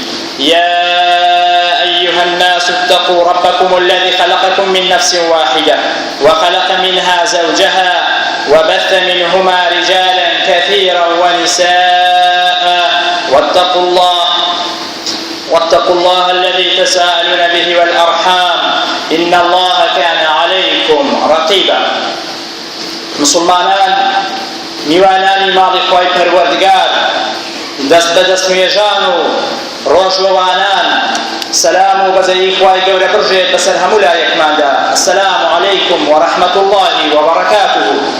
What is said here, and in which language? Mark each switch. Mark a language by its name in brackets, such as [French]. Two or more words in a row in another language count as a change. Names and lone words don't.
[Arabic] يا أيها الناس اتقوا ربكم الذي خلقكم من نفس واحدة وخلق منها زوجها وبث منهما رجالا كثيرا ونساء واتقوا الله الذي تساءلون به والأرحام إن الله كان عليكم رقيبا. [Central Kurdish] مسلمانان میوانانی ماڵی خۆی پەروەردگار، دەست بەدەست نوێژان و ڕۆژوەوانان، سەلام و بەزەیی خوای گەورە بڕژێت بەسەر هەموو لایەکماندا. [Arabic] السلام عەلەیکم وەڕەحمەت الله وبەڕەکاتوه.